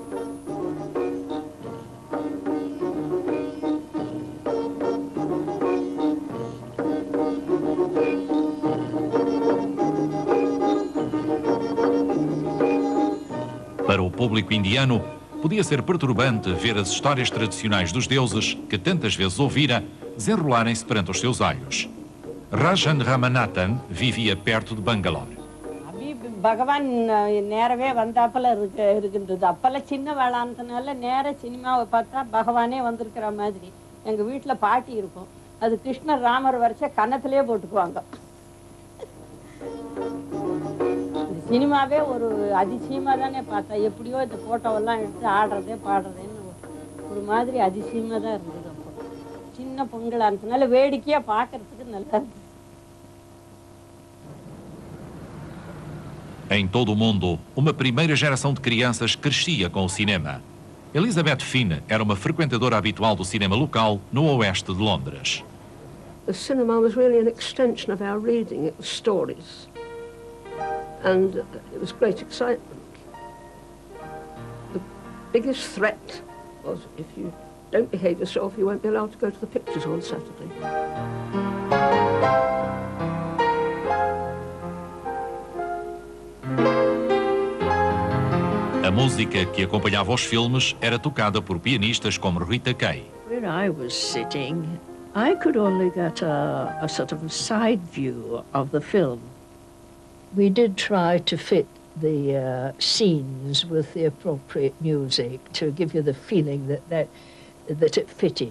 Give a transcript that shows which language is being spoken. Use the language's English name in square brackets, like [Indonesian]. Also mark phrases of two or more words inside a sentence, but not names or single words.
[Portuguese] Para o público indiano, podia ser perturbante ver as histórias tradicionais dos deuses, que tantas vezes ouvira, desenrolarem-se perante os seus olhos. Rajan Ramanathan vivia perto de Bangalore. [Tamil] பகவான் நேரவே வந்தாப்பல இருக்கின்றது. அப்பெல்லாம் சின்ன வேளாண்னால நேர சினிமாவை பார்த்தா பகவானே வந்திருக்கிற மாதிரி. எங்கள் வீட்டில் பாட்டி இருக்கும், அது கிருஷ்ணர் ராமர் வரைச்ச கன்னத்திலே போட்டுக்குவாங்க. சினிமாவே ஒரு அதிசயமாக தானே பார்த்தா, எப்படியோ இந்த ஃபோட்டோவெல்லாம் எடுத்து ஆடுறதே பாடுறதேன்னு ஒரு மாதிரி அதிசயமா தான் இருந்தது. அப்போ சின்ன பொங்கலா இருந்ததுனால வேடிக்கையா பார்க்கறதுக்கு நல்லா இருந்தது. [Portuguese] Em todo o mundo, uma primeira geração de crianças crescia com o cinema. Elizabeth Finn era uma frequentadora habitual do cinema local no oeste de Londres. [English] The cinema was really an extension of our reading. It was stories. And it was great excitement. The biggest threat was if you don't behave yourself, you won't be allowed to go to the pictures on Saturday. [Portuguese] A música que acompanhava os filmes era tocada por pianistas como Rita Kay. [English] Where I was sitting, I could only get a sort of a side view of the film. We did try to fit the scenes with the appropriate music to give you the feeling that it fitted.